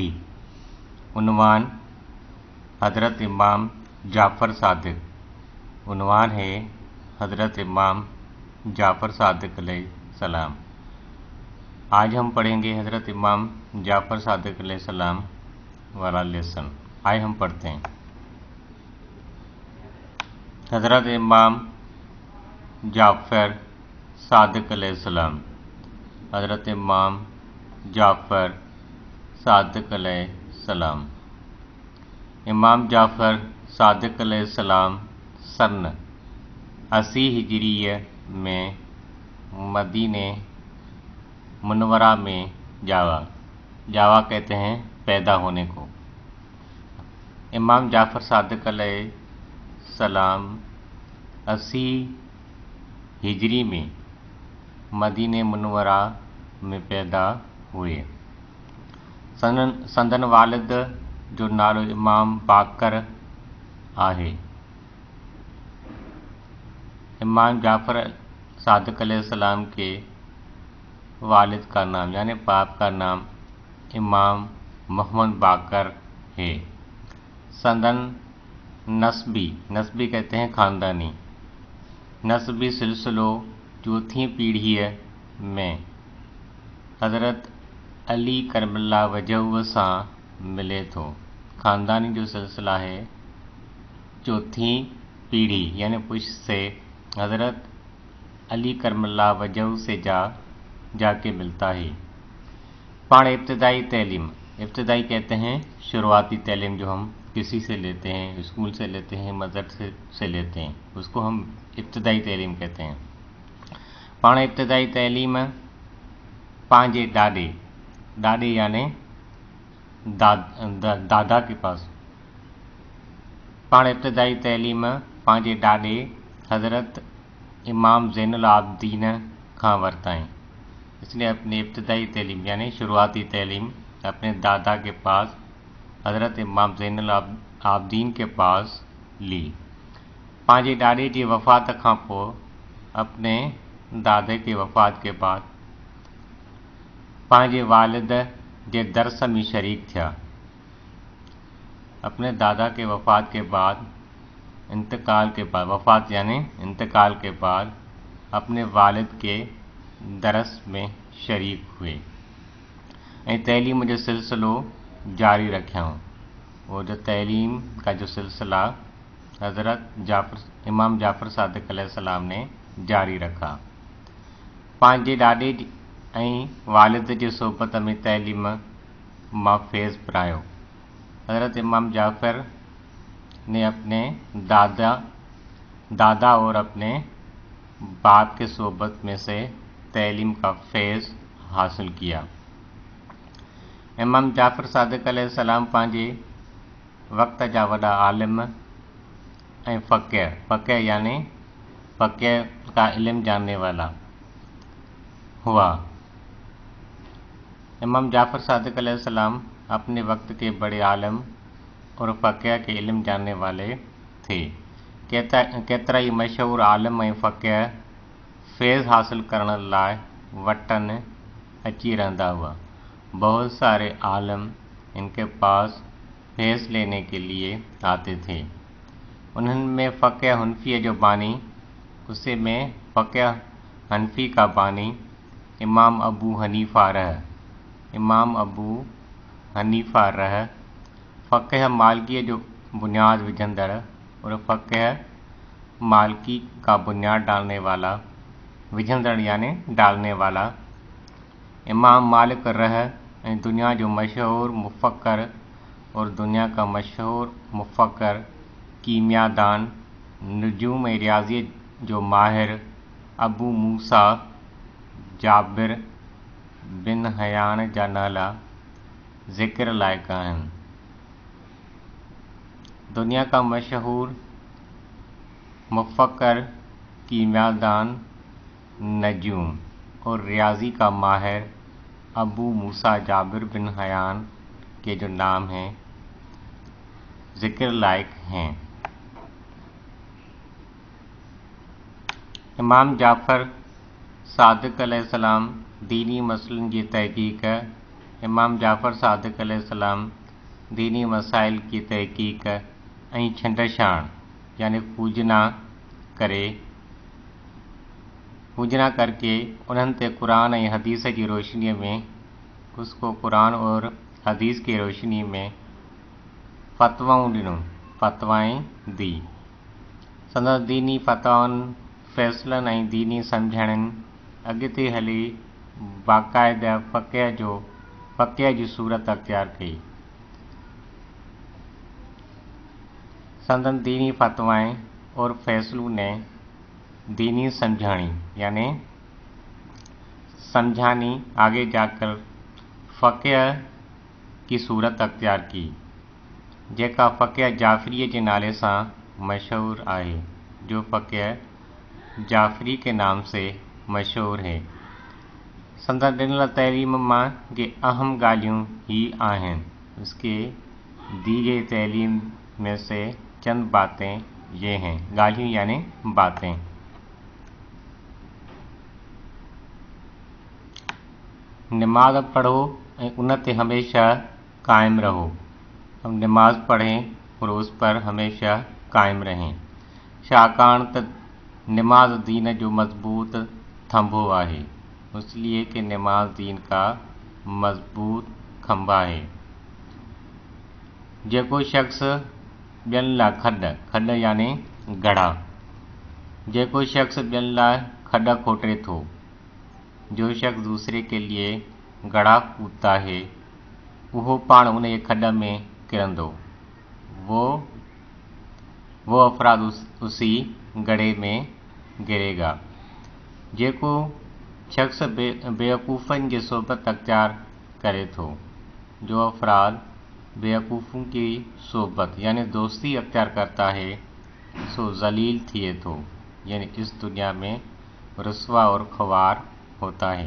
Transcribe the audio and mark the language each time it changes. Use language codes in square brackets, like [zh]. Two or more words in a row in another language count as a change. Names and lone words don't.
[hi] उन्वान हज़रत इमाम जाफ़र सादिक़। उन्वान है हज़रत इमाम जाफ़र सादिक़ अलैहिस्सलाम। आज हम पढ़ेंगे हज़रत इमाम जाफ़र सादिक़ अलैहिस्सलाम वाला लेसन। आइए हम पढ़ते हैं। हज़रत इमाम जाफ़र सादिक़ अलैहिस्सलाम। हज़रत इमाम जाफ़र सादिक़ अलैहिस्सलाम। इमाम जाफ़र सादिक़ अलैहिस्सलाम सन 80 हिजरिया में मदीने मुनव्वरा में जावा कहते हैं पैदा होने को। इमाम जाफ़र सादिक़ अलैहिस्सलाम 80 हिजरी में मदीने मुनव्वरा में पैदा हुए। [sd] संदन वालिद जो नालो इमाम बाकर आहे। [hi] इमाम जाफ़र सादिक़ अलैहिस्सलाम के वालिद का नाम यानी बाप का नाम इमाम मोहम्मद बाकर है। [sd] संदन नस्बी [hi] कहते हैं ख़ानदानी। [sd] नस्बी सिलसिलो चौथी पीढ़ी में हज़रत अली करबला वजह सां मिले थो। [hi] ख़ानदानी जो सिलसिला है चौथी पीढ़ी यानी पुश से हज़रत अली करबला वजह से जाके मिलता है। [sd] पाण इब्तदाई तैलीम, [hi] इब्तदाई कहते हैं शुरुआती तैलीम जो हम किसी से लेते हैं, स्कूल से लेते हैं, मदरसे से लेते हैं, उसको हम इब्तदाई तैलीम कहते हैं। [sd] पाण इब्तदाई तैलीम पंहिंजे ॾाॾे [hi] यानी दादा के पास। [sd] पाण इब्तदाई तैलीम पंहिंजे ॾाॾे हज़रत इमाम ज़ैनुल आबिदीन खां वरताईं। [hi] इसने अपनी इब्तदाई तैलीम यानी शुरुआती तैलीम अपने दादा के पास हज़रत इमाम ज़ैनुल आबिदीन के पास ली। [sd] पंहिंजे ॾाॾे जी वफ़ात खां पोइ [hi] अपने दादे के वफ़ात के बाद [sd] पंहिंजे वालिद जे दर्स में शरीक थिया। [hi] अपने दादा के वफ़ात के बाद वफ़ात यानी इंतकाल के बाद अपने वालिद के दरस में शरीक हुए [sd] ऐं तैलीम जो सिलसिलो जारी रखियाऊं। [hi] वो जो तैलीम का जो सिलसिला हज़रत इमाम जाफ़र सादिक़ अलैहिस्सलाम ने जारी रखा। [sd] पंहिंजे ॾाॾे ऐं वालिद जी सोबत में तैलीम मां फैज़ पढ़ायो। [hi] हज़रत इमाम जाफ़र ने अपने दादा और अपने बाप के सोबत में से तैलीम का फैज़ हासिल किया। [sd] इमाम जाफ़र सादिक़ अलैहिस्सलाम पंहिंजे वक़्त जा वॾा आलिम ऐं फ़क़ीह यानी [hi] फ़क़ीह का इल्म जानने वाला [sd] हुआ। [hi] इमाम जाफ़र सादिक़ अलैहिस्सलाम अपने वक्त के बड़े आलिम और फ़क़ीह के इल्म जानने वाले थे। [sd] केतिरा ई मशहूर आलिम ऐं फ़क़ीह फैज़ हासिल करण लाइ वटन अची रहंदा हुआ। [hi] बहुत सारे आलिम इनके पास फैज़ लेने के लिए आते थे। उनमें [sd] फ़क़ीह हनफी जो बानी, [hi] उसे में फ़क़ीह हनफी का बानी इमाम अबू हनीफ़ा रह। [sd] फ़क़ीह मालिकी जो बुनियाद विझंदड़ [hi] और फ़क़ीह मालिकी का बुनियाद डालने वाला [sd] इमाम मालिक रह ऐं दुनिया जो मशहूर मुफ़क्किर [hi] और दुनिया का मशहूर मुफ़क्किर [sd] कीमियादान नुजूम ऐं रियाज़ी जो माहिर अबू मूसा जाबिर बिन हयान जा नाला ज़िक्र लाइक़ आहिनि। [hi] दुनिया का मशहूर मुफ़क्किर कीमियादान नजूम और रियाज़ी का माहिर अबू मूसा जाबिर बिन हयान के जो नाम हैं ज़िक्र लायक हैं। [sd] इमाम जाफ़र सादिक़ अलैहिस्सलाम दीनी मसइलनि जी तहक़ीक़। [hi] इमाम जाफ़र सादिक़ अलैहिस्सलाम दीनी मसाइल की तहक़ीक़ [sd] ऐं छंडछाण [hi] यानी पूजना करके [sd] उन्हनि ते क़ुरान ऐं हदीस जी रोशनीअ में [hi] उसको क़ुरान और हदीस की रोशनी में फ़तवाएं दी। [sd] संदसि दीनी फ़तवाउनि फ़ैसिलनि ऐं दीनी सम्झणनि अॻिते हली बाक़ाइदा फ़क़िह जी सूरत अख़्तियार कई। [hi] संदन दीनी फ़तवाएं और फ़ैसलों ने दीनी समझानी आगे जाकर फ़क़िह की सूरत अख़्तियार की, जेका फ़क़िह जाफ़री के नाले से मशहूर है, जो फ़क़िह जाफ़री के नाम से मशहूर है। [sd] संदन ॾिनल तइलीम मां के अहम ॻाल्हियूं ही आहिनि। [hi] उसके दी गई तइलीम में से चंद बातें ये हैं। ॻाल्हियूं यानी बातें। नमाज पढ़ो और उन ते हमेशा कायम रहो। हम नमाज पढ़ें और उस पर हमेशा कायम रहें। [sd] छाकाणि त नमाज दीन जो मज़बूत थंभो है। [hi] इसलिए कि नमाज दीन का मज़बूत खंभा है। [sd] जेको शख्स ॿियनि लाइ खॾ यानी गढ़ा, जेको शख्स ॿियनि लाइ खॾ खोटे थो, [hi] जो शख्स दूसरे के लिए गढ़ा कूदता है, [sd] वो पाण उन खड्ड में किरंदो। [hi] वो अफराद उसी गढ़े में गिरेगा। [sd] जेको शख्स बेवकूफ़नि की सोबत अख्तियार करे थो, [hi] जो अफराद बेवकूफ़ों की सोबत यानी दोस्ती अख्तियार करता है, [sd] सो जलील थिए थो, [hi] यानी इस दुनिया में रुसवा और ख़वार होता है।